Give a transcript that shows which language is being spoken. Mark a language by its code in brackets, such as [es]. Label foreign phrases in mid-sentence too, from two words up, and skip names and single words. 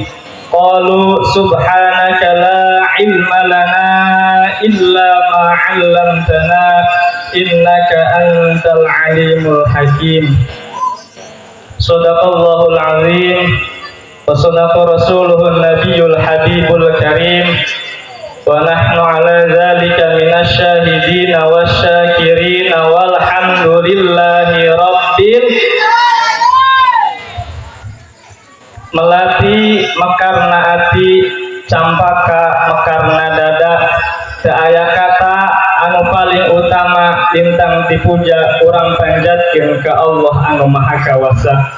[ar] قالوا سبحانك لا علم لنا إلا ما علمتنا إنك أنت العليم الحكيم. صدق الله العظيم وصدق رسوله النبي الحبيب الكريم. ونحن على ذلك من الشاهدين والشاكرين والحمد لله رب. [su] Melati mekarna ati, campaka mekarna dada, teu aya kata anu paling utama lintang dipuja urang panjatkeun ka Allah anu maha kawasa.